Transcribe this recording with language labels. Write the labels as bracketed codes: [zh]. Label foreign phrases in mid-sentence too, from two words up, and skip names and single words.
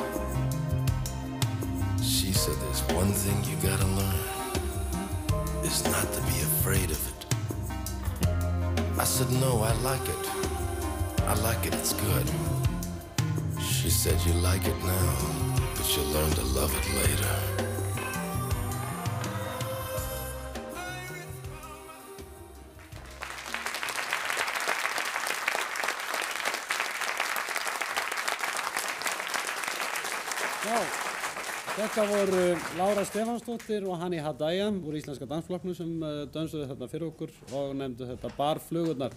[en] She said there's one thing you gotta learn, is not to be afraid of it. I said, no, I like it. I like it, it's good. She said, you like it now, but you'll learn to love it later. [is] Þetta voru Lára Stefánsdóttir og Hani Hadaya úr Íslenska dansflokknum sem dönsuðu þetta fyrir okkur og nefndu þetta Barflugurnar.